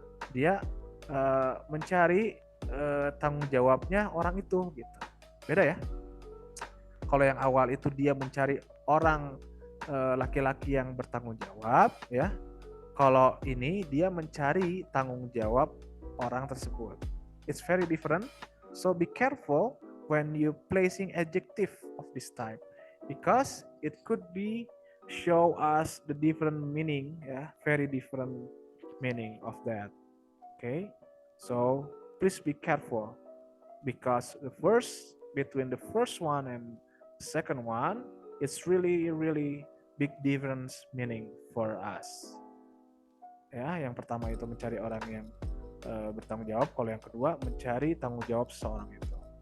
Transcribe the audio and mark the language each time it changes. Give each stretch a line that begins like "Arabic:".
Indonesian: Dia mencari tanggung jawabnya orang itu gitu. Beda ya. Kalau yang awal itu dia mencari orang laki-laki yang bertanggung jawab ya. Kalau ini dia mencari tanggung jawab orang tersebut.
English: It's very different. So be careful when you placing adjective of this type because it could be show us the different meaning ya, very different meaning of that. Okay? So please be careful because between the first one and the second one, it's really big difference meaning for us.
Indonesian: Ya, yang pertama itu mencari orang yang bertanggung jawab, kalau yang kedua mencari tanggung jawab seseorang itu.